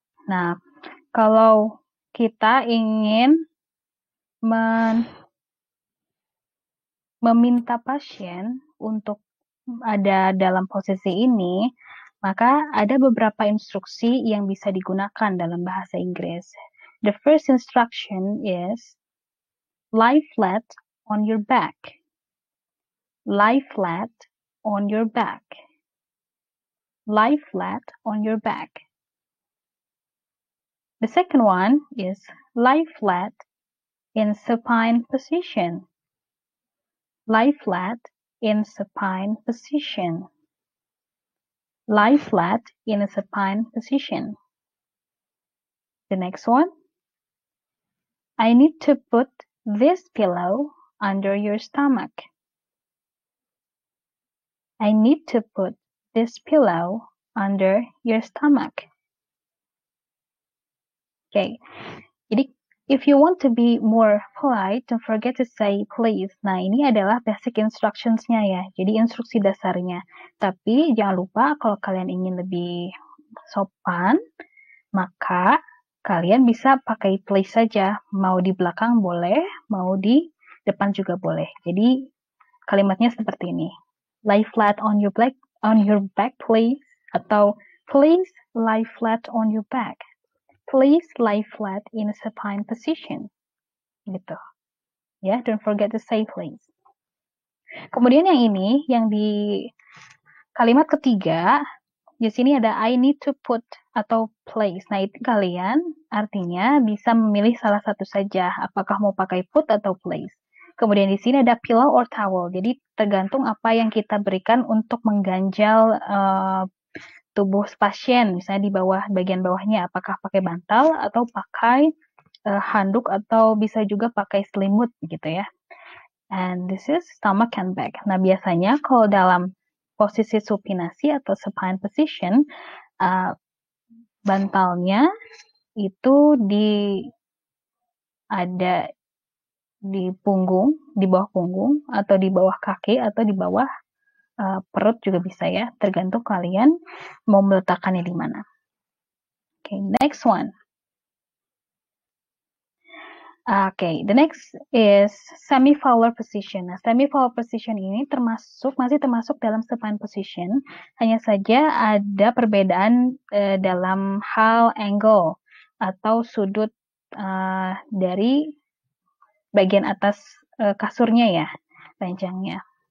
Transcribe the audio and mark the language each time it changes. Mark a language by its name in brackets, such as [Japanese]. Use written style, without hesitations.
[Indonesian] Nah, kalau kita ingin meminta pasien untuk ada dalam posisi ini, maka ada beberapa instruksi yang bisa digunakan dalam bahasa Inggris. [English] The first instruction is lie flat on your back. Lie flat on your back. Lie flat on your back. The second one is lie flat in supine position. Lie flat in supine position. Lie flat in a supine position. The next one, I need to put this pillow under your stomach. I need to put this pillow under your stomach. Okay, [Indonesian] jadi [English] if you want to be more polite, don't forget to say please. [Indonesian] Nah, ini adalah basic instructions-nya ya, jadi instruksi dasarnya. Tapi jangan lupa kalau kalian ingin lebih sopan, maka kalian bisa pakai please saja. Mau di belakang boleh, mau di depan juga boleh. Jadi kalimatnya seperti ini. [English] Lie flat on your back, please. [Indonesian] Atau [English] please lie flat on your back. Please lie flat in a supine position. Gitu. Ya, don't forget to say please. [Indonesian] Kemudian yang ini, yang di kalimat ketiga, di sini ada [English] I need to put [Indonesian] atau place. Nah, itu kalian artinya bisa memilih salah satu saja, apakah mau pakai put atau place. Kemudian di sini ada [English] pillow or towel. [Indonesian] Jadi tergantung apa yang kita berikan untuk mengganjal tubuh pasien, misalnya di bawah bagian bawahnya, apakah pakai bantal atau pakai handuk atau bisa juga pakai selimut gitu ya. [English] And this is stomach and back. [Indonesian] Nah, biasanya kalau dalam posisi supinasi atau supine position, bantalnya itu ada di punggung, di bawah punggung, atau di bawah kaki, atau di bawah perut juga bisa ya, tergantung kalian mau meletakkannya di mana. [English] Okay, next one. Okay, the next is semi-fowler position. [Indonesian] Nah, semi-fowler position ini masih termasuk dalam supine position, hanya saja ada perbedaan dalam hal angle atau sudut dari bagian atas kasurnya ya, ranjangnya.